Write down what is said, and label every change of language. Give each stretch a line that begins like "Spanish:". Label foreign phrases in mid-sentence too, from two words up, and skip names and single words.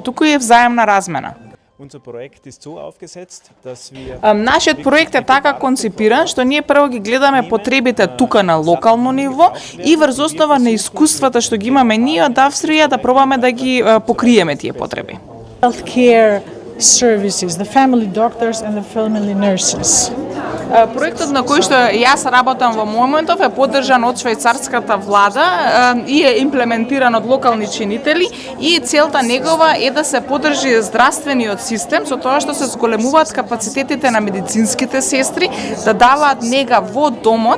Macedonian: Туку е взаемна размена. Нашиот проект е така концепиран што ние прво ги гледаме потребите тука на локално ниво и врз основа на искуствата што ги имаме ние од Австрија да пробаме да ги покриеме тие потреби.
English: Healthcare services, the family doctors and the family nurses.
Macedonian: Проектот на кој што јас работам во моментов е поддржан од швајцарската влада и е имплементиран од локални чинители и целта негова е да се поддржи здравствениот систем со тоа што се зголемуваат капацитетите на медицинските сестри да даваат нега во домот.